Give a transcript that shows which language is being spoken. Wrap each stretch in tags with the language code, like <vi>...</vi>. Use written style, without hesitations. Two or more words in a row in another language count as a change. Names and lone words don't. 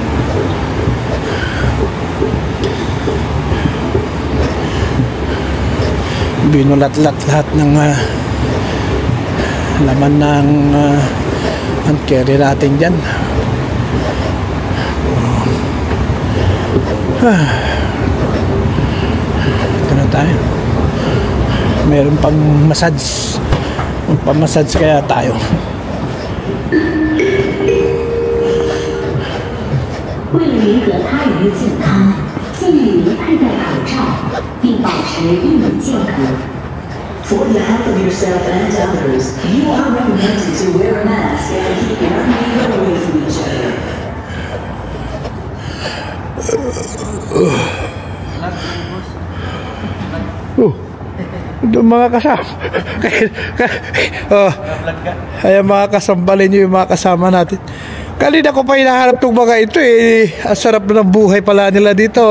<tl>Binulat-lat lahat ng laman ng</tl> <en>hand carry</en> <tl>natin dyan. Ito na tayo. Meron pang massage. Magpamassage kaya tayo.</tl> <zh>为了赢得他人的健康，建议您佩戴口罩，并保持一米间隔。</zh> <en>For the health of yourself and others, you are recommended to wear a mask and keep your neighbor away from each other.</en> <tl>Doon mga kasama. Ayan mga kasambalin nyo yung mga kasama natin. Kanina ko pa hinahanap itong mga ito eh. Ang sarap ng buhay pala nila dito.</tl>